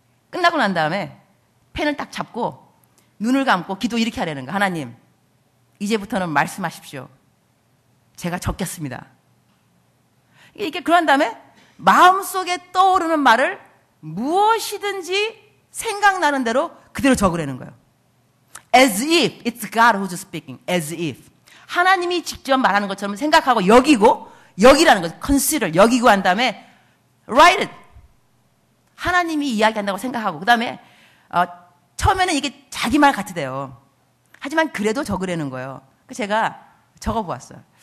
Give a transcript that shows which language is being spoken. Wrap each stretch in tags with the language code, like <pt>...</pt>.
<ko>끝나고 난 다음에 펜을 딱 잡고 눈을 감고 기도 이렇게 하라는 거예요. 하나님, 이제부터는 말씀하십시오. 제가 적겠습니다. 이렇게 그런 다음에 마음속에 떠오르는 말을 무엇이든지 생각나는 대로 그대로 적으라는 거예요.</ko> <en>As if it's God who's speaking. As if.</en> <ko>하나님이 직접 말하는 것처럼 생각하고 여기라는 거죠.</ko> <en>consider,</en> <ko>여기고 한 다음에</ko> <en>write it.</en> <ko>하나님이 이야기한다고 생각하고 그 다음에 처음에는 이게 자기 말 같으대요. 하지만 그래도 적으라는 거예요. 제가 적어보았어요.</ko>